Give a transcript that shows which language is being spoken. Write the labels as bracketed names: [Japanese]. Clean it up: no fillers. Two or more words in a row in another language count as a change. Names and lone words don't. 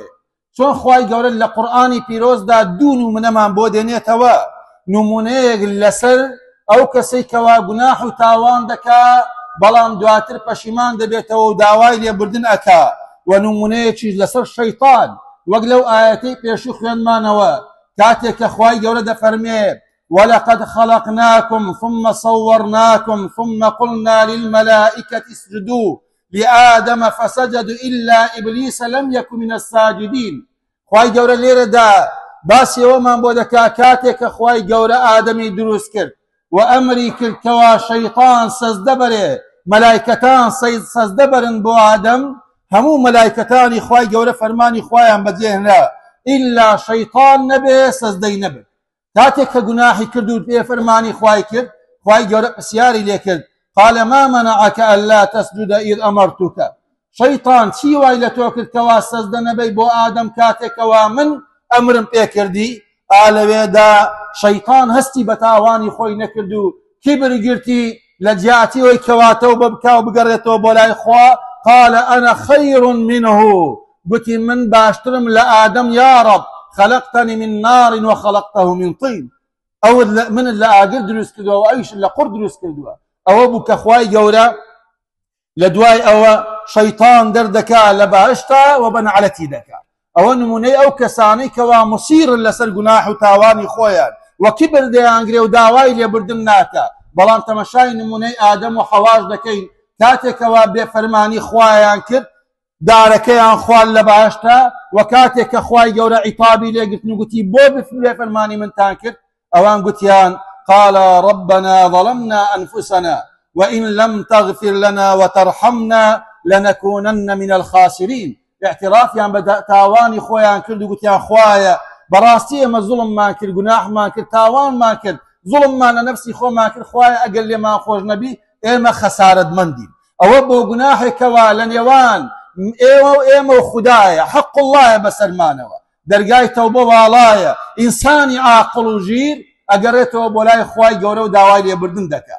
[Central Kurdish] چۆن خوای گەورە لە قورئانی پیرۆزدا دوو نمونەمان بۆ دێنێتەوە، نمونەیەک لەسەر ئەو کەسەی کەوا گوناح و تاوان دەکا بەڵام دواتر پەشیمان دەبێتەوە و داوای لێبوردن ئەکا، و نمونەیەکی لەسەر شەیطان، وەک لەو ئاەتەی پێشوو خوێنمانەوە کاتێک کە خوای گەورە دەفەرمێ [Arabic] ولقد خلقناكم ثم صورناكم ثم قلنا للملائكة اسجدوا لآدم فسجدوا إلا إبليس لم يكن من الساجدين. [Central Kurdish] خوای گەورە لێرەدا باسی ئەوەمان بۆ دەکا کاتێک کە خوای گەورە ئادەمی دروست کرد و ئەمری کرد کەوا شەیطان سەجدە بەرێ، مەلایکەتان سەجدە بەرن بۆ ئادەم، هەموو مەلایکەتانی خوای گەورە فەرمانی خوایان بەجێهێنا ئیلا شەیطان نەبێ سەجدەی نەبێت. کاتێک کە گوناحی کرد و پێ فەرمانی خوای کرد، خوای گەورە پرسیاری لێ کرد [Arabic] قال ما منعك ألا تسجد إذ أمرتك. [Central Kurdish] شەیطان چی وای لە تۆ کرد کەوا سەجدە نەبەی بۆ ئادەم کاتێکەوە من ئەمرم پێ کردی؟ ئالەوێدا شەیطان هەستی بە تاوانی خۆی نەکرد و کیبر گرتی لە جیاتیەوەی کەواتەوە بە بکا و بگەڕێتەوە بۆ لای خوا. [Arabic] قال أنا خير منه، [Central Kurdish] گوتی من باشترم لە ئادەم [Arabic] یا رب، خلقتني من نار وخلقته من طين. [Central Kurdish] ئەو من لە ئاگر دروست کردووە و ئەویش لە قوڕ دروست کردووە. ئەوە بوو کە خوای گەورە لە دوای ئەوە شەیطان دەردەکا لە بەهەشتا و بەنەعەتی دەکات. ئەوە نمونەی ئەو کەسانەی کەوا مصیرن لەسەر گوناح و تاوانی خۆیان و کیبر دەیانگرێ و داوای لێبوردن ناکە. بەڵام تەمەشای نمونەی ئادەم و حەواش دەکەین کاتێکەوە بێفەرمانی خوایان کرد دارەکەیان خوارد لە بەهەشتا و کاتێک کە خوای گەورە عیقابی لێگرتن و گوتی بۆ بێفەرمانی منتان کرد ئەوان گوتیان [Arabic] قال ربنا ظلمنا أنفسنا وإن لم تغفر لنا وترحمنا لنكونن من الخاسرين. [Central Kurdish] اعترافیان بە تاوانی خۆیان کرد و گوتیان خوایە بەڕاستی ئێمە زوڵممان کرد گوناحمان کرد تاوانمان کرد زوڵممان لە نەفسی خۆمان کرد خوایە ئەگەر لێمان خۆش نەبی ئێمە خەسارەتمەندین. ئەوە بۆ گوناحێکەوە لە نێوان ئێوە و ئێمە و خوددایە حەق اللهە بەسەرمانەوە دەرگای تەوبە واڵایە ئینسانی عاقڵ و ژیر ئەگەڕێتەوە بۆ لای خوای گەورە و داوای لێبوردن دەکات.